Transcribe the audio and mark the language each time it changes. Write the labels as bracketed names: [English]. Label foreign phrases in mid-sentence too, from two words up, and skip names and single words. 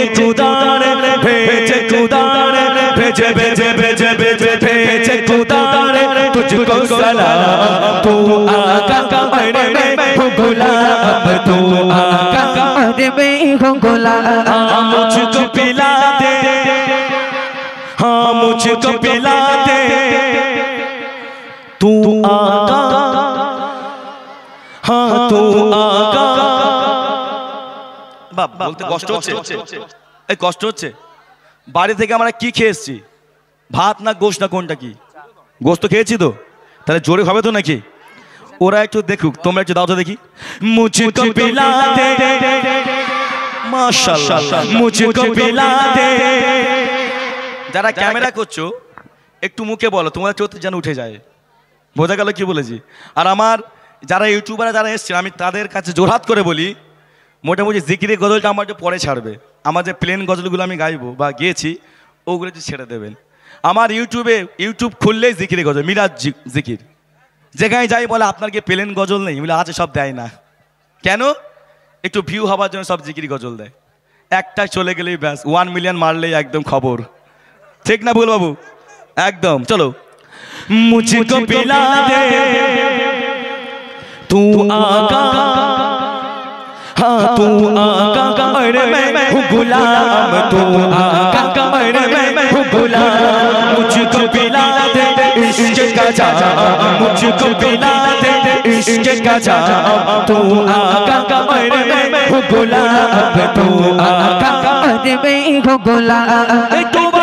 [Hindi] खुदारे भेजे खुदारे भेजे भेजे भेजे भेजे भेजे खुदारे तुझको सलाम तू आका अरे मैं हूँ गुलाम तू आका अरे मैं हूँ गुलाम मुझको पिला दे हाँ मुझको पिला दे तू आका हाँ तू आका [Bangla] বাপ বলতে কষ্ট হচ্ছে এই কষ্ট হচ্ছে বাড়ি থেকে আমরা কি খেয়ে এসেছি ভাত না গোশত না কোনটা কি গোশত খেয়েছি তো তাহলে জোরে হবে তো নাকি ওরা একটু দেখুক তোমরা একটু দাও তো দেখি [Hindi] मुझको पिला दे [Arabic] ما شاء الله [Hindi] मुझको पिला दे [Bangla] যারা ক্যামেরা করছো একটু মুখে বলো তোমাদের চোখ যেন উঠে যায় বোঝা গেল কি বলেছি আর আমার যারা ইউটিউবাররা যারা এসছে আমি তাদের কাছে জোরহাত করে বলি মোটামুটি জিকিরের গজলটা আমার একটু পরে ছাড়বে আমার যে প্লেন গজলগুলো আমি গাইবো বা গেয়েছি ওগুলো একটু ছেড়ে দেবেন আমার ইউটিউব খুললেই জিকিরের গজল মিরাজ জিকির যেখানে যাই বলে আপনার কি প্লেন গজল নেই বলে আছে সব দেয় না কেন একটু ভিউ হওয়ার জন্য সব জিকির গজল দেয় একটা চলে গেলেই ব্যাস 1 মিলিয়ন মারলেই একদম খবর ঠিক না ভুল বাবু একদম চলো [Hindi] मुझको पिला दे तू आका हाँ तू आका अरे मैं हूँ गुलाम तू आका अरे मैं हूँ गुलाम मुझको पिला दे इश्क का जाम मुझको पिला दे इश्क का जाम तू आका अरे मैं हूँ गुलाम तू आका अरे मैं हूँ गुलाम